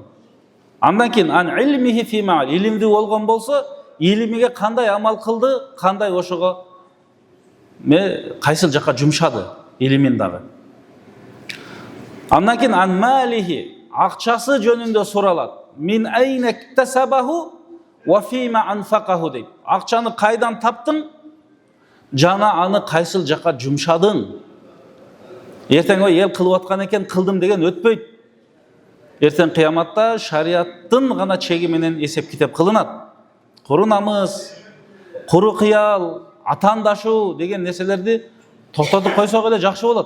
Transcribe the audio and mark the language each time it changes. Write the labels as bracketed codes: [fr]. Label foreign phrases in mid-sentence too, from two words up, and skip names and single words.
[ky] Андан кийин [ar] عن علمه فيما, [ky] илимди болгон болсо, илимиге кандай амал кылды, кандай ошого кайсыл жака жумшады илимин дагы. Андан кийин [ar] عن ماله, [ky] акчасы жөнүндө суралат. [ar] من أين اكتسبه و فيما أنفقه дейт. [ky] Акчаны кайдан таптың, жана аны кайсыл жака жумшадың? Эртең эл кылып аткан экен, кылдым деген өтпөйт. Эртең кыяматта шариаттын гана чеги менен эсеп китеп кылынат. Куру намыс, куру кыял, атандашуу деген нерселерди токтотуп койсок эле жакшы болот.